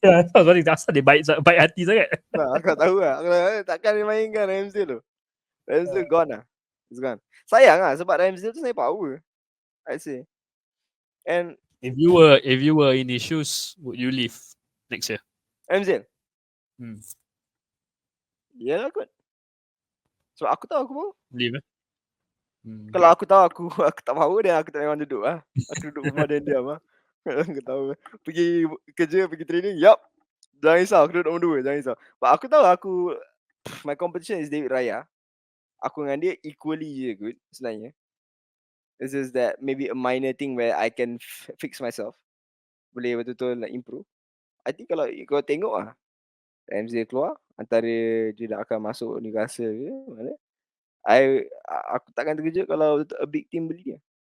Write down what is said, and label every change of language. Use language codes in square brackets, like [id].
[ms] Sorry, asal dia baik hati sangat. Aku tahu lah. Takkan dia mainkan Ramsdale tu. Ramsdale gone lah. [en] It's gone. [ms] Sayang lah sebab Ramsdale tu sebenarnya power. [en] I say. [ms] And [en] if you were in his shoes, would you leave next year? Ramsdale? [ms] Yalah kot. So aku tahu aku mau. [en] Leave [ms] Kalau aku tahu aku tak power dan aku tak memang duduk lah. Aku duduk rumah dan diam lah. Aku tahu. Pergi kerja, pergi training, yup. Jangan risau, aku duduk nombor 2, jangan risau. [en] But [ms] aku tahu [en] my competition is David Raya. [ms] Aku dengan dia equally je good sebenarnya. [en] It's just that maybe a minor thing where I can fix myself. [ms] Boleh betul-betul nak improve. [en] I think [ms] kalau kau tengok lah, Ramsey keluar, antara dia nak akan masuk Newcastle ke mana, aku takkan terkejut kalau [en] a big team [ms] beli dia.